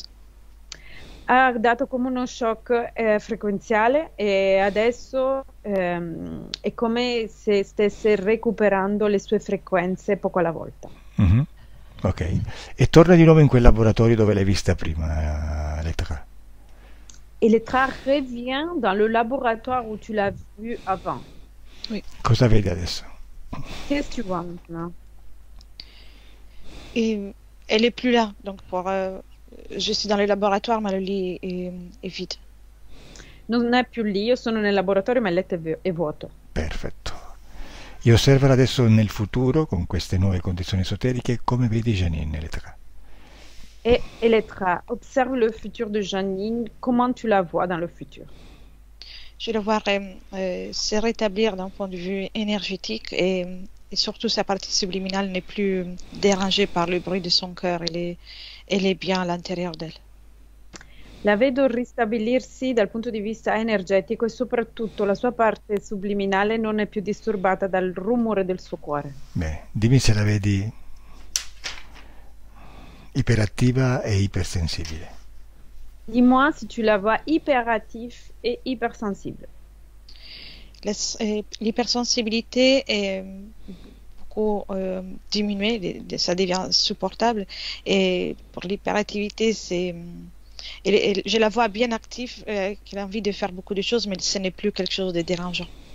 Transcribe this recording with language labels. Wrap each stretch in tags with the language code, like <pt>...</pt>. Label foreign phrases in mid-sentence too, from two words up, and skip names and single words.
<it>Ha dato come uno shock frequenziale e adesso è come se stesse recuperando le sue frequenze poco alla volta. Mhm. Ok. E torna di nuovo in quel laboratorio dove l'hai vista prima, Elettra.</it> <fr>Elettra revient dans le laboratoire où tu l'as vu avant.</fr> <it>Cosa vedi adesso?</it> <fr>Qu'est-ce que tu vois maintenant? Et elle est plus là, donc je suis dans le laboratoire, ma le lit est vide.</fr> <it>Non è più lì, io sono nel laboratorio ma il letto è vuoto. Perfetto. E osservala adesso nel futuro, con queste nuove condizioni esoteriche, come vedi Janine, Elettra.</it> <fr>Et Elettra, observe le futur de Janine, comment tu la vois dans le futur? Je vais le voir se rétablir d'un point de vue énergétique et surtout sa partie subliminale n'est plus dérangée par le bruit de son cœur, elle est bien à l'intérieur d'elle.</fr> <it>La vedo ristabilirsi dal punto di vista energetico e soprattutto la sua parte subliminale non è più disturbata dal rumore del suo cuore. Bene, dimmi se la vedi iperattiva e ipersensibile.</it> <fr>Dis-moi si tu la vois hyperactif et hypersensible. L'hypersensibilité est beaucoup diminuée, ça devient supportable. Et pour l'hyperactivité, je la vois bien active, qu'elle a envie de faire beaucoup de choses, mais ce n'est plus quelque chose de dérangeant.</fr>